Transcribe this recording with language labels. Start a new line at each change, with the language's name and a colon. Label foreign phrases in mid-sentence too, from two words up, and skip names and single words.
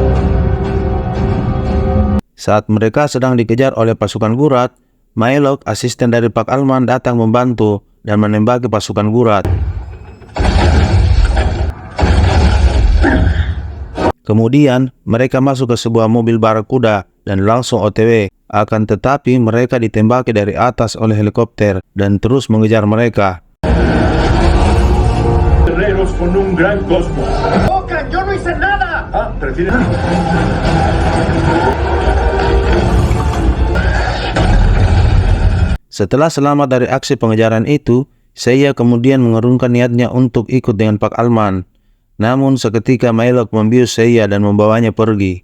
Indonesian: Saat mereka sedang dikejar oleh pasukan Gurat, Maelok, asisten dari Pak Alman, datang membantu dan menembaki pasukan Gurat. Kemudian mereka masuk ke sebuah mobil barakuda dan langsung OTW. Akan tetapi mereka ditembaki dari atas oleh helikopter dan terus mengejar mereka.
Spanish: Con un gran cosmos. ¡Boca! ¡Yo no hice nada! Ah, ¿prefieres?
Indonesian: Setelah selamat dari aksi pengejaran itu, Seiya kemudian mengurungkan niatnya untuk ikut dengan Pak Alman. Namun seketika Maelok membius Seiya dan membawanya pergi.